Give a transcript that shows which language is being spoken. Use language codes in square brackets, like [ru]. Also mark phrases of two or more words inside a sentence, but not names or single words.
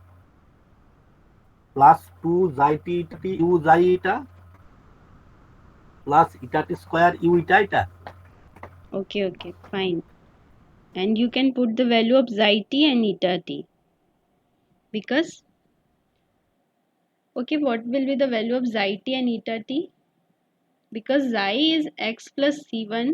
[en] plus 2 xi t eta t u xi eta plus eta t square u eta eta. Okay, okay, fine. And you can put the value of xi t and eta t. Because, okay, what will be the value of xi t and eta t? Because xi is x plus c1.